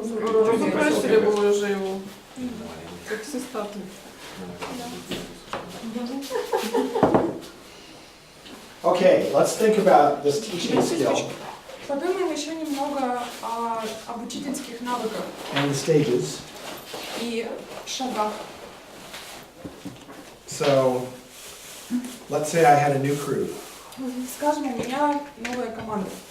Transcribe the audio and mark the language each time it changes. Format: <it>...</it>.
<ru>Выкрасили бы уже его, как все статуи.</ru> <en>Okay, let's think about this teaching skill</en> <ru>Подумаем еще немного об учительских навыках</ru> <en>and the stages.</en> <ru>и шагах.</ru> <en>So, let's say I had a new crew</en> <ru>Скажем, у меня новая команда.</ru>